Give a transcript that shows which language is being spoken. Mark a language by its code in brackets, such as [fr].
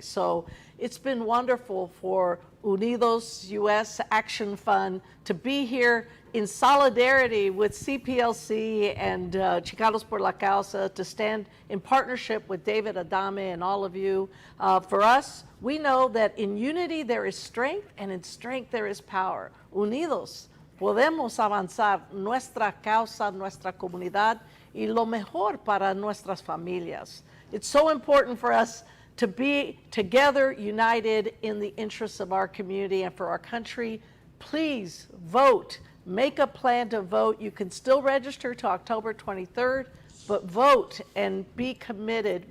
[en] So it's been wonderful for Unidos US Action Fund to be here in solidarity with CPLC and Chicanos por la Causa, to stand in partnership with David Adame and all of you. For us, we know that in unity there is strength, and in strength there is power. [es] Unidos podemos avanzar nuestra causa, nuestra comunidad, y lo mejor para nuestras familias. [en] It's so important for us to be together, united in the interests of our community and for our country. Please vote. Make a plan to vote. You can still register to October 23rd, but vote and be committed.